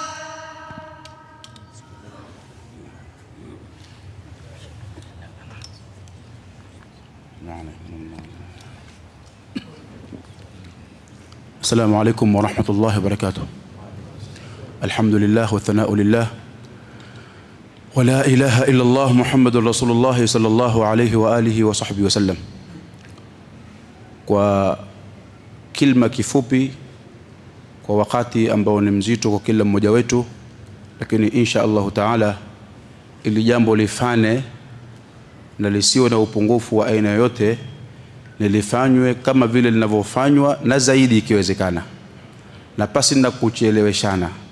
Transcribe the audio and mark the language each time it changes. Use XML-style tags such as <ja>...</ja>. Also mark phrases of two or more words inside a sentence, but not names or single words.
<ar>السلام عليكم ورحمة الله وبركاته. الحمد لله والثناء لله ولا إله إلا الله محمد رسول الله صلى الله عليه وآله وصحبه وسلم.</ar> <sw>Kwa kilma kifupi kwa wakati ambao ni mzito kwa kila mmoja wetu, lakini</sw> <ar>إن شاء الله تعالى</ar> <sw>ili jambo lifane na lisiwe na upungufu wa aina yoyote, nilifanywe kama vile linavyofanywa na zaidi ikiwezekana, na pasi na kucheleweshana.</sw>